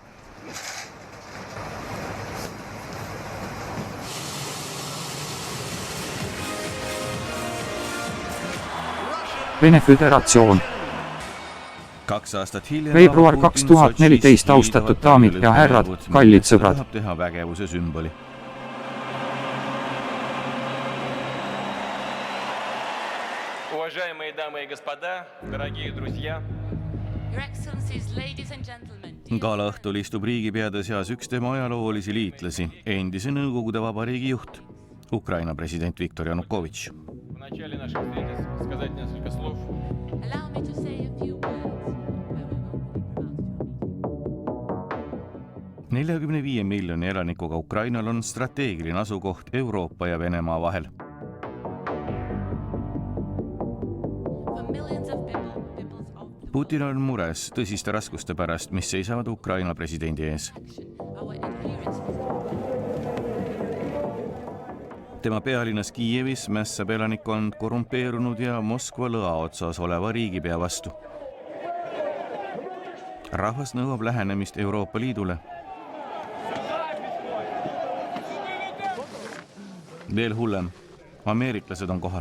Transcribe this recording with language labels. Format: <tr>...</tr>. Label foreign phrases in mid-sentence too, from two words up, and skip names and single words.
<et>Vene Föderatsioon. 2 aastat hiljem veebruar 2014 austatud daamid ja härrad, kallid sõbrad. Teha vägevuse sümboli.</et> <ru>Уважаемые дамы и господа, дорогие друзья,</ru> <en>Your Excellencies, ladies and gentlemen,</en> <et>Galaõhtul istub riigipeade seas üks tema ajaloolisi liitlasi, endise Nõukogude Vabariigi juht, Ukraina president Viktor Janukovitš.</et> <ru>в начале нашей встречи сказать несколько слов.</ru> <en>allow me to say a few words.</en> <et>45 miljoni elanikuga Ukrainal on strateegiline asukoht Euroopa ja Venemaa vahel.</et> <en>For millions of peoples of the</en> <et>Putin on mures tõsiste raskuste pärast, mis seisavad Ukraina presidendi ees.</et> <en>action, our adherence</en> <et>Tema pealinnas Kiievis mässab elanikkond korrumpeerunud ja Moskva lõa otsas oleva riigipea vastu. Rahvas nõuab lähenemist Euroopa Liidule. Veel hullem, ameeriklased on kohal.</et>